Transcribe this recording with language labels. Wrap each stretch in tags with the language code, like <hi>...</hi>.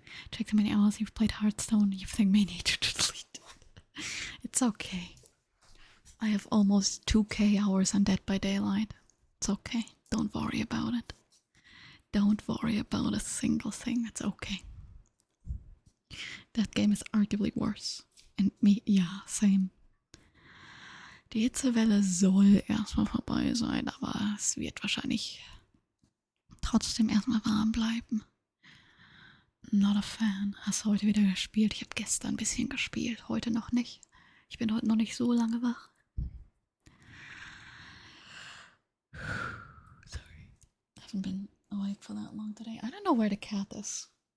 <en>Check the many hours you've played Hearthstone. You think may need to delete it. It's okay. I have almost 2k hours on Dead by Daylight. It's okay. Don't worry about it. Don't worry about a single thing. It's okay. That game is arguably worse. And me, ja, same.</en> <de>Die Hitzewelle soll erstmal vorbei sein, aber es wird wahrscheinlich trotzdem erstmal warm bleiben.</de> <en>Not a fan.</en> <de>Hast du heute wieder gespielt? Ich habe gestern ein bisschen gespielt, heute noch nicht. Ich bin heute noch nicht so lange wach.</de> <en>Sorry. I haven't been awake for that long today. I don't know where the cat is.</en>